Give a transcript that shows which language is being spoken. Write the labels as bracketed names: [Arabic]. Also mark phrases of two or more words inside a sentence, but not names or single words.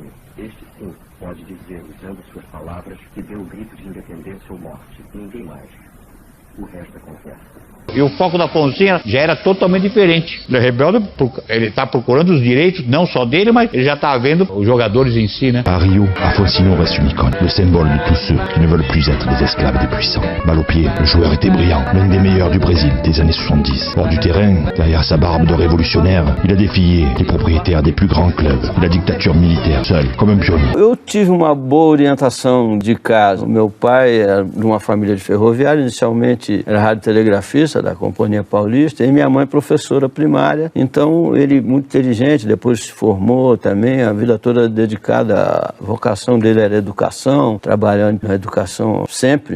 [Portuguese] Este sim pode dizer, usando suas palavras, que deu o grito de independência ou morte. Ninguém mais. O resto é conversa. E o foco da Fonseca já era totalmente diferente. O Rebelde, ele está procurando os direitos, não só dele, mas ele já está vendo os jogadores em si, né? [French] À Rio, Afonso reste une icône, le symbole de tous ceux qui ne veulent plus être des esclaves des puissants. Balle au pied, le joueur était brillant, l'un des meilleurs du Brésil des années 70. Hors du terrain, derrière sa barbe de révolutionnaire, il a défié les propriétaires des plus grands clubs, la dictature militaire, seul, comme un pionnier. [Portuguese] Eu tive uma boa orientação de casa. Meu pai era de uma família de ferroviário, inicialmente era radiotelegrafista da Companhia Paulista, e minha mãe professora primária. Então ele muito inteligente, depois se formou também, a vida toda dedicada, a vocação dele era educação, trabalhando na educação sempre.